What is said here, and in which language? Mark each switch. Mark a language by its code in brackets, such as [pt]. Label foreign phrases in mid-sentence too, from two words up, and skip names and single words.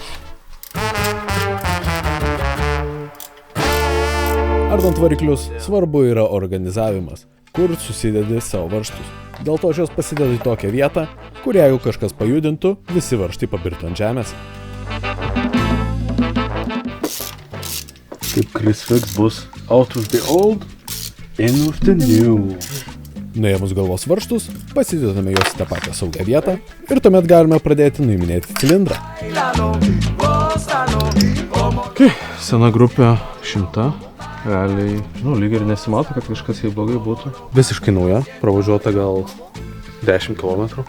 [lt] Ardant variklius, svarbu yra organizavimas, kur susidedi savo varžtus. Dėl to aš juos pasidedu į tokią vietą, kur jeigu kažkas pajudintų, visi varžtai pabirtų ant žemės. Kaip Krisfix bus [en] out of the old, in with the new. [lt] Nuėmus galvos varžtus, pasidedame juos į tą pačią saugią vietą ir tuomet galime pradėti nuiminėti cilindrą. Sena grupė 100. Realiai, lyg ir nesimato, kad kažkas jai blogai būtų. Visiškai nauja, pravažiuota gal 10 km.